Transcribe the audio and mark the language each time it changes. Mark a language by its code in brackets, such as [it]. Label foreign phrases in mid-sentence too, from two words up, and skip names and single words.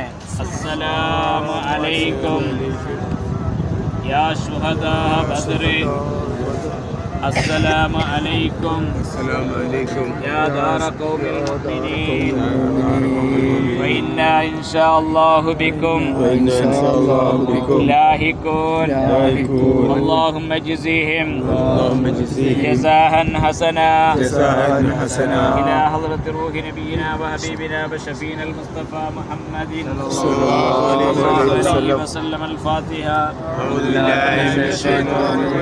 [ar] السلام عليكم يا شهداء بدر السلام عليكم يا دار قوم مؤمنين وإنا إن شاء الله بكم لاحقون. اللهم اجزهم جزاء حسنا إلى حضرة روح نبينا وحبيبنا وشفينا المصطفى محمد صلى الله عليه وسلم. الفاتحة. أعوذ بالله من الشيطان الرجيم.